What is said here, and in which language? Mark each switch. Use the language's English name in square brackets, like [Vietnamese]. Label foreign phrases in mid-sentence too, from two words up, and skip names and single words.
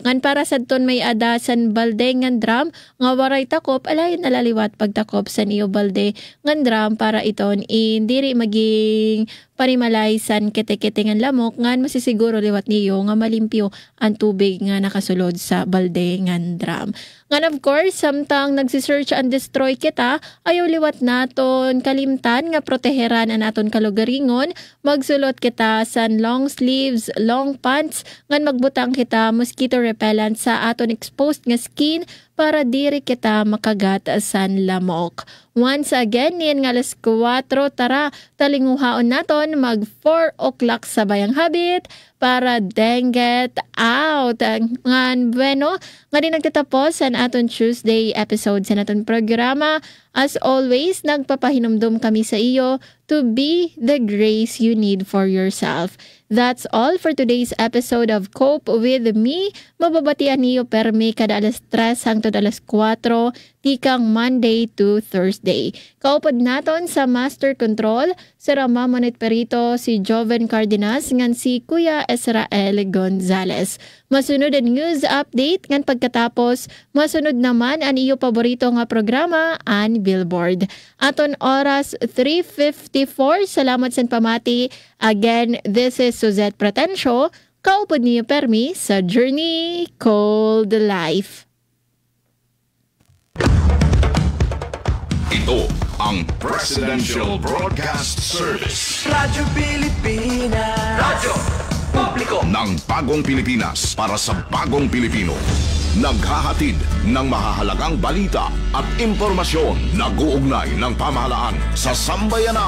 [Waray] Ngan para sa ton may ada san balde ngan drum nga waray takop, alayon nalaliwat pagtakop san iyo balde ngan drum para iton indiri maging panimalay san kete-kete ngan lamok ngan masisiguro liwat niyo nga malimpyo ang tubig nga nakasulod sa balde ngan drum. Ngan [English] of course, [Waray] samtang [English] nagsisearch and destroy [Waray] kita, ayaw liwat naton kalimtan nga proteheran ang aton kalugaringon, magsulot kita san [English] long sleeves, long pants, [Waray] ngan magbutang kita [English] mosquito repellent [Waray] sa aton exposed nga skin para diri kita makagat san lamok. [English] Once again, [Waray] niyan nga alas 4, tara, talinguhaon naton mag 4 o'clock sa Bayang Habit para denget out. Ngan bueno, nga din nagtatapos sa aton [English] Tuesday episode [Waray] sa aton programa. [English] As always, [Waray] nagpapahinumdum kami sa iyo [English] to be the grace you need for yourself. That's all for today's episode of Cope With Me. [Waray] Mababatian niyo permi kada alas 3 hangtod alas 4, tikang [English] Monday to Thursday. [Waray] Kaupod naton sa Master Control, si Rama Manit Perito, si Joven Cardenas, ngan si Kuya Israel Gonzalez. Masunod ang news update, ngan pagkatapos, masunod naman ang iyo paborito nga programa, ang Billboard. Aton oras 3:54, salamat sa pamati. [English] Again, this is [Waray] Suzette Pratencio, kaupod niyo permi sa Journey Called Life. [Filipino] Ito ang Presidential Broadcast Service. Radyo Pilipinas. Radyo Publiko ng Bagong Pilipinas para sa Bagong Pilipino. Naghahatid ng mahahalagang balita at impormasyon na guugnay ng pamahalaan sa sambayanan.